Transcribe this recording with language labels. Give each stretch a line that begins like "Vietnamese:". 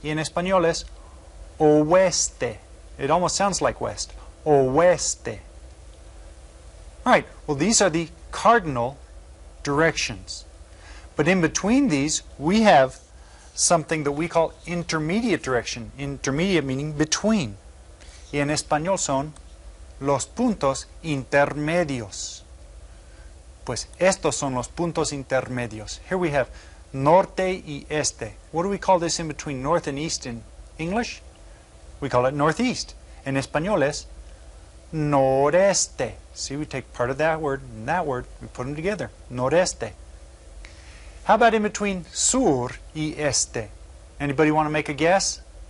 Spanish: Y en español es oeste.
English: It almost sounds like west. Oeste. All right. Well, these are the cardinal directions. But in between these, we have something that we call intermediate direction. Intermediate meaning between.
Spanish: Y en español son los puntos intermedios. Pues estos son los puntos intermedios.
English: Here we have norte y este. What do we call this in between north and east in English? We call it northeast.
Spanish: En español es noreste.
English: See, we take part of that word and that word, we put them together. Noreste. How about in between sur y este? Anybody want to make a guess?